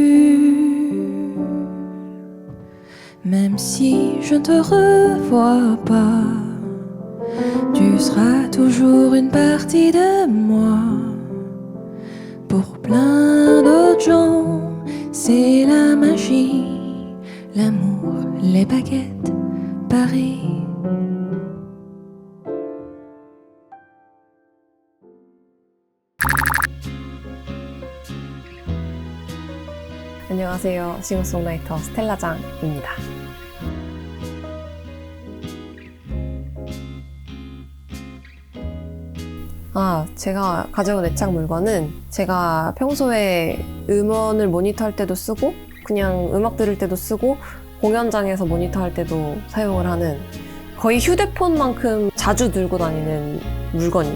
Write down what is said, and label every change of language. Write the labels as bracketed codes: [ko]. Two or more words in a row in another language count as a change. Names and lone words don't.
[fr] Même si je ne te revois pas, tu seras toujours une partie de moi. Pour plein d'autres gens, c'est la magie, l'amour, les baguettes, Paris. [ko] 안녕하세요. 싱어송라이터 스텔라장입니다. 제가 가져온 애착 물건은 제가 평소에 음원을 모니터할 때도 쓰고 그냥 음악 들을 때도 쓰고 공연장에서 모니터할 때도 사용을 하는 거의 휴대폰만큼 자주 들고 다니는 물건이에요.